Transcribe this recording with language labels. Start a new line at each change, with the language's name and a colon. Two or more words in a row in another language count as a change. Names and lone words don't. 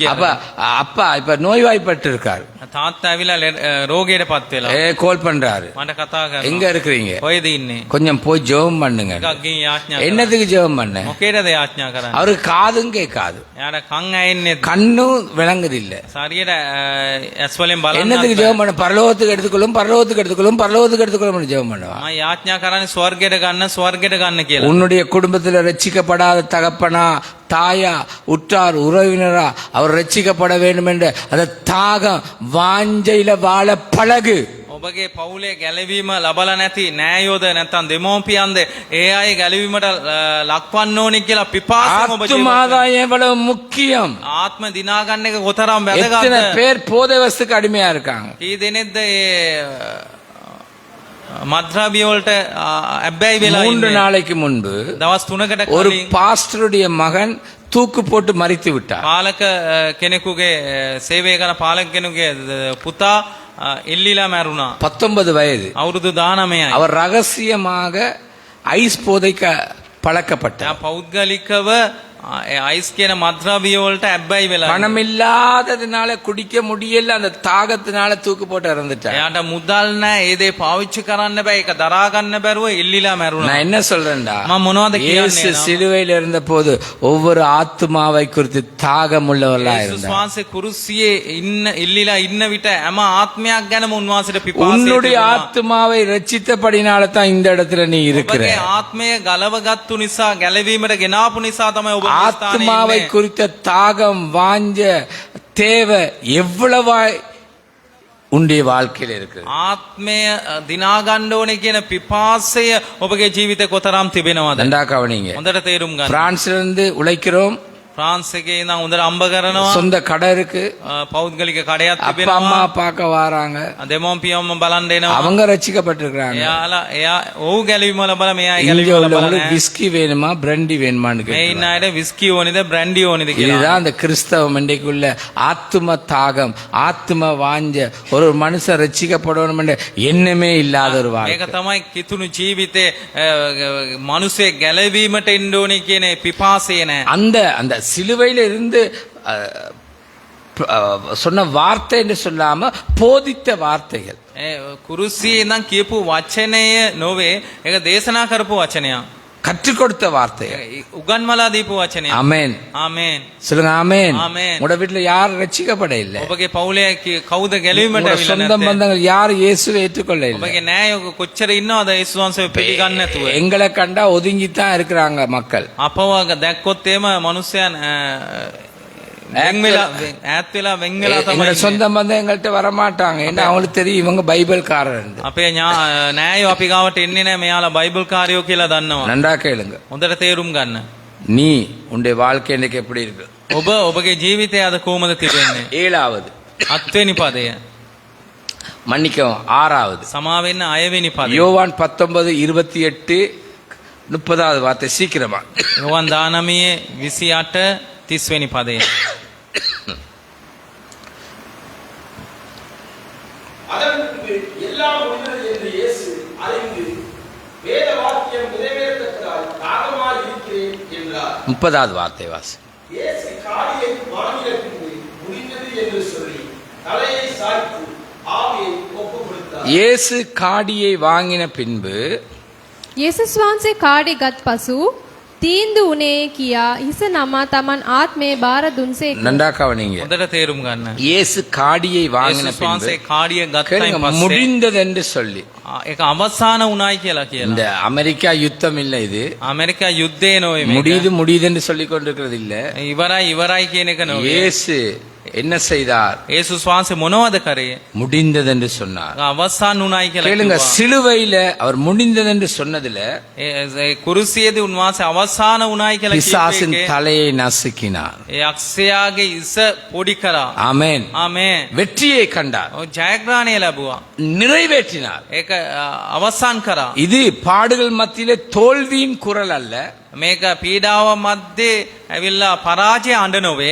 Tamil: அப்ப அப்பா இப்ப நோய்வாய்ப்பட்டு இருக்காரு,
Sinhala: තාත්තා ඇවිල්ලා රෝගයට පත් වෙලා
Tamil: கால் பண்றாரு,
Sinhala: මට කතා
Tamil: எங்க
Sinhala: කරනවා.
Tamil: இருக்கிறீங்க,
Sinhala: කොහෙද ඉන්නේ?
Tamil: கொஞ்சம் போய் ஜெபம் பண்ணுங்க.
Sinhala: එකක් ගිහින් යාඥා කරා.
Tamil: என்னத்துக்கு ஜெபம் பண்ண?
Sinhala: මොකේද යාඥා කරන්නේ?
Tamil: அவருக்கு காதும் கேட்காது,
Sinhala: එයාට කන් ඇහෙන්නේ
Tamil: கண்ணும் விளங்குது இல்ல.
Sinhala: ශරීරයට ඇස් වලින් බලන්න.
Tamil: என்னத்துக்கு ஜெபம் பண்ண? பரலோகத்துக்கு எடுத்துக்கொள்ளும், பரலோகத்துக்கு எடுத்துக்கொள்ளும், பரலோகத்துக்கு எடுத்துக்கொள்ளும் ஜெபம் பண்ணுவா.
Sinhala: මම යාඥා කරන්නේ ස්වර්ගයට ගන්න කියලා.
Tamil: உன்னுடைய குடும்பத்தில் ரட்சிக்கப்படாத தகப்பனா, தாயா, உற்றார் உறவினரா அவர் ரட்சிக்கப்பட வேண்டும் என்ற அந்த தாகம் வாஞ்சையில வாழ பழகு.
Sinhala: ඔබගේ පවුලේ ගැලවීම ලබලා නැති නෑයෝද නැත්නම් දෙමෝපියන්ද ඒ අය ගැලවීමට ලක්වන්න ඕනි කියලා පිපාසයෙන් ඔබ ජීවත්
Tamil: ஆத்துமாதாயம் எவ்வளவு முக்கியம்.
Sinhala: ආත්ම දිනා ගන්න එක කොතරම්
Tamil: எத்தனை
Sinhala: වැදගත්ද?
Tamil: பேர் போதை வஸ்துக்கு அடிமையா இருக்காங்க.
Sinhala: කී දෙනෙක්ද ඒ මද්ද්‍රව්‍ය වලට අබ්බැහි වෙලා
Tamil: 3
Sinhala: ඉන්නේ?
Tamil: நாளைக்கு முன்பு
Sinhala: දවස් 3කට
Tamil: ஒரு
Sinhala: කලින්
Tamil: பாஸ்டருடைய மகன் தூக்கு போட்டு மரித்து விட்டார்.
Sinhala: පාලක කෙනෙකුගේ සේවය කරන පාලක කෙනෙකුගේ පුතා එල්ලිලා මැරුණා.
Tamil: 19 வயது.
Sinhala: අවුරුදු 19යි.
Tamil: அவர் ரகசியமாக ஐஸ் போதைக்கு பழக்கப்பட்டார்.
Sinhala: එයා පෞද්ගලිකව අයිස් කියන මද්ද්‍රව්‍ය වලට අබ්බැහි වෙලා
Tamil: பணம் இல்லாததுனால குடிக்க முடியல, அந்த தாகத்தினால தூக்கு போட்டு இறந்துட்டார்.
Sinhala: එයාට මුදල් නැහැ ඒ දේ පාවිච්චි කරන්න බෑ ඒක දරා ගන්න බැරුව එල්ලිලා මැරුණා.
Tamil: நான் என்ன சொல்றேன்டா,
Sinhala: මම මොනවද
Tamil: இயேசு
Sinhala: කියන්නේ?
Tamil: சிலுவையில் இருந்த போது ஒவ்வொரு ஆத்துமாவை குறித்து தாகம் உள்ளவர்களா
Sinhala: යේසුස්
Tamil: இருந்தார்.
Sinhala: වහන්සේ කුරුසියේ ඉන්න එල්ලිලා ඉන්න විට හැම ආත්මයක් ගැනම උන්වහන්සේට පිපාසය
Tamil: உன்னுடைய
Sinhala: තිබුණා.
Tamil: ஆத்துமாவை ரட்சித்தபடினால தான் இந்த இடத்துல நீ இருக்கிற.
Sinhala: ඔබගේ ආත්මය ගලවගත්තු නිසා ගැලවීමට ගෙනාපු නිසා තමයි ඔබ මේ ස්ථානයේ
Tamil: ஆத்மாவை
Sinhala: ඉන්නේ.
Tamil: குறித்த தாகம் வாஞ்ச தேவை எவ்வளவாய் உன்னுடைய வாழ்க்கையில் இருக்கு.
Sinhala: ආත්මය දිනා ගන්න ඕනේ කියන පිපාසය ඔබගේ ජීවිතේ කොතරම් තිබෙනවද?
Tamil: நன்றா கவனிங்க.
Sinhala: හොඳට තේරුම් ගන්න.
Tamil: பிரான்ஸ்ல இருந்து உழைக்கிறோம்,
Sinhala: ෆ්‍රාන්ස් එකේ ඉඳන් හොඳට අම්බ කරනවා.
Tamil: சொந்த கடை இருக்கு,
Sinhala: පෞද්ගලික කඩයක්
Tamil: அப்பா அம்மா
Sinhala: තිබෙනවා.
Tamil: பார்க்க வராங்க,
Sinhala: දෙමෝපියන්ම බලන් දෙනවා.
Tamil: அவங்க ரட்சிக்கப்பட்டிருக்கிறாங்க.
Sinhala: එයා ඔව් ගැලවීම ලබලා මෙයා
Tamil: இங்க
Sinhala: ගැලවීම ලබලා
Tamil: உள்ளவங்களுக்கு
Sinhala: නැහැ.
Tamil: விஸ்கி வேணுமா பிராண்டி வேணுமான்னு
Sinhala: මේ ඉන්න
Tamil: கேட்கிறாங்க.
Sinhala: අයට විස්කි ඕනේද බ්‍රැන්ඩි ඕනේද කියලා.
Tamil: இதுதான் அந்த கிறிஸ்தவம் இன்றைக்குள்ள ஆத்தும தாகம், ஆத்தும வாஞ்ச ஒரு மனுஷன் ரட்சிக்கப்படணும் என்ற எண்ணமே இல்லாத ஒரு
Sinhala: මේක
Tamil: வாழ்க்கை.
Sinhala: තමයි කිතුණු ජීවිතේ මිනිස්සේ ගැලවීමට එන්න ඕනේ කියන පිපාසය නැහැ.
Tamil: அந்த அந்த சிலுவையில இருந்து சொன்ன வார்த்தை என்று சொல்லாம போதித்த வார்த்தைகள்.
Sinhala: කුරුසියේ ඉඳන් කියපු වචනය නොවේ ඒක දේශනා කරපු වචනයක්.
Tamil: கற்றுக் கொடுத்த வார்த்தைகள்.
Sinhala: උගන්වලා දීපු වචනයක්.
Tamil: ஆமென்.
Sinhala: ආමේන්.
Tamil: சொல்லுங்க ஆமென். ஆமென். உங்க வீட்டுல யாரும் ரட்சிக்கப்பட இல்லை.
Sinhala: ඔබගේ පවුලේ කවුද ගැලවීමට
Tamil: உங்க
Sinhala: ඇවිල්ලා
Tamil: சொந்த
Sinhala: නැත්තේ?
Tamil: பந்தங்கள் யாரும் இயேசுவை ஏற்றுக்கொள்ள இல்லை.
Sinhala: ඔබගේ නෑයෝ කොච්චර ඉන්නවද යේසුස් වහන්සේව පිළිගන්නේ නැතුව?
Tamil: எங்களை கண்டா ஒதுங்கித்தான் இருக்கிறாங்க மக்கள்.
Sinhala: අපව දැක්කොත් එහෙම මිනිස්සයන් ඈත් වෙලා වෙන් වෙලා තමයි
Tamil: எங்களோட
Sinhala: ඉන්නේ.
Tamil: சொந்த பந்தம் எங்கள்கிட்ட வரமாட்டாங்க, ஏன்னா அவங்களுக்கு தெரியும் இவங்க பைபிள்காரர்.
Sinhala: අපේ නෑයෝ අපි ගාවට එන්නේ නැහැ මෙයාලා බයිබල් කාරයෝ කියලා දන්නවා.
Tamil: நன்றா கேளுங்க.
Sinhala: හොඳට තේරුම් ගන්න.
Tamil: நீ உன்னுடைய வாழ்க்கை இன்னைக்கு எப்படி இருக்கு?
Sinhala: ඔබගේ ජීවිතය අද කොහොමද තිබෙන්නේ?
Tamil: 7வது
Sinhala: 7 වෙනි පදය.
Tamil: மன்னிக்கவும் 6வது
Sinhala: සමා වෙන්න 6 වෙනි පදය.
Tamil: யோவான் 19:28-30வது வார்த்தை சீக்கிரமா.
Sinhala: යෝවාන් 19:28-30 වෙනි පදය.
Tamil: அதன் பின்பு எல்லாம் முடிந்தது என்று இயேசு அறிந்து வேத வாக்கியம் நிறைவேறத்தக்கதாய் தாகமாய் இருக்கிறேன் என்றார். என்றார். 30வது வார்த்தை வாசி. இயேசு காடியை வாங்கின பின்பு முடிந்தது என்று சொல்லி தலையை சாய்த்து ஆவியை ஒப்புக் கொடுத்தார். இயேசு காடியை வாங்கின பின்பு
Sinhala: යේසුස් වහන්සේ කාඩි ගත් පසු තීන්දු උනේ කියා හිස නමා තමන් ආත්මේ බාර දුන්සේක.
Tamil: நன்றா கவனிங்க.
Sinhala: හොඳට තේරුම් ගන්න.
Tamil: இயேசு காடியை வாங்கின
Sinhala: යේසුස්
Tamil: பின்பு
Sinhala: වහන්සේ කාඩිය ගත්තයින්
Tamil: கேளுங்க,
Sinhala: පස්සේ
Tamil: முடிந்தது என்று சொல்லி.
Sinhala: ඒක අවසාන උනායි කියලා
Tamil: இந்த
Sinhala: කියලා.
Tamil: அமெரிக்கா யுத்தம் இல்ல இது.
Sinhala: ඇමරිකා යුද්ධේ නොවේ මේක.
Tamil: முடியுது முடியுதுன்னு சொல்லிக் கொண்டிருக்கிறது இல்ல.
Sinhala: ඉවරයි කියන එක නොවේ.
Tamil: இயேசு என்ன செய்தார்?
Sinhala: යේසුස් වහන්සේ මොනවද කරේ?
Tamil: முடிந்தது என்று சொன்னார்.
Sinhala: අවසාන උනායි කියලා
Tamil: கேளுங்க,
Sinhala: කිව්වා.
Tamil: சிலுவையில அவர் முடிந்தது என்று சொன்னதுல
Sinhala: ඒ කුරුසියේදී උන්වහන්සේ අවසාන උනායි කියලා
Tamil: பிசாசின்
Sinhala: කිව්වේ.
Tamil: தலையை நசுக்கினார்.
Sinhala: ඒ අක්ෂයාගේ ඉස පොඩි කරා.
Tamil: ஆமென்.
Sinhala: ආමේන්.
Tamil: வெற்றியை கண்டார்,
Sinhala: ඔය ජයග්‍රහණය ලැබුවා.
Tamil: நிறைவேற்றினார்.
Sinhala: ඒක අවසන් කරා.
Tamil: இது பாடுகள் மத்தியிலே தோல்வியின் குரல் அல்ல,
Sinhala: මේක පීඩාව මැද්දේ ඇවිල්ලා පරාජය අඬ නොවේ.